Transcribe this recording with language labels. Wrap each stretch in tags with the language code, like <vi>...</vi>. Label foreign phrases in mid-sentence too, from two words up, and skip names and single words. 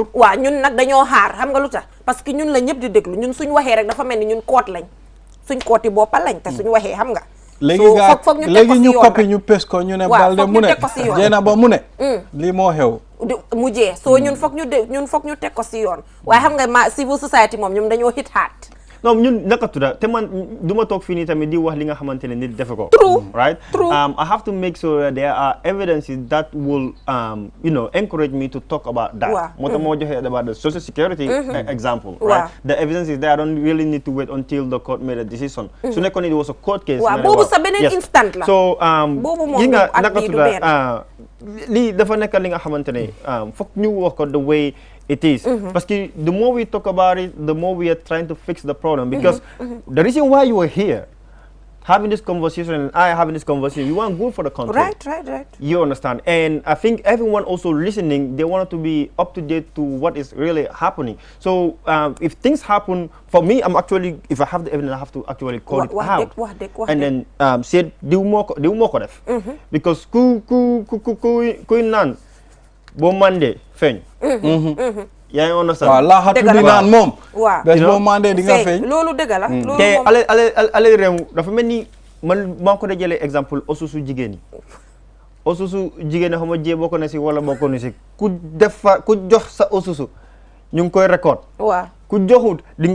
<wo>waaw ñun nag dañoo xaar xam nga lu tax</wo> <fr>parce que</fr> <wo>ñun la ñëpp di déglu ñun suñ waxee rek dafa mel ni ñun court lañ suñ court yi boppa lañ te suñ waxee xam nga léegi ñu coppi ñu pes ko ñu ne Balde mu ne Jeena ba mu ne lii moo xew mu jee soo ñun foog ñu teg ko si yoon waaye xam nga</wo> <en>civil society</en> <wo>moom ñoom dañoo</wo> <en>hit hard</en> <wo>non ñun naka tudda te man du ma toog fii nii tamit di wax li nga xamante ne nit defe ko</wo> <en>right I have to make sure that there are evidences that will encourage me to talk about that</en> <wo>moo tax moo joxe</wo> <en>about the social security example right the evidences there I don't really need to wait until the court made a decision</en> <wo>su nekkoon</wo> <en>it was a court case</en> <wo>boobu sa beneen instant la so boobu moom yi nga naka tudda lii dafa nekk li nga xamante ne foog ñu wax ko</wo> <en>the way it is</en> <fr>parce que</fr> <en>the more we talk about it the more we are trying to fix the problem because the reason why you are here having this conversation and I having this conversation we want good for the country right you understand and I think everyone also listening they want to be up to date to what is really happening so if things happen for me I'm actually if I have the evidence I have to actually call it out and then say</en> <wo>diw moo ko def</wo> <en>because</en> <wo>ku naan boo mandee feeñ yaa ngi</wo> <en>understand</en> <wo>waaw laaxatu di naan moom bés boo mandee di nga feeñ loolu dëgg la te ale réew dafa mel ni man maa ko da jëlee exemple osusu jigéen yi osusu jigéen yi xam nga jee bokk na si wala bokk na si ku jox sa osusu ñu ngi koy record ku joxut di nga</wo>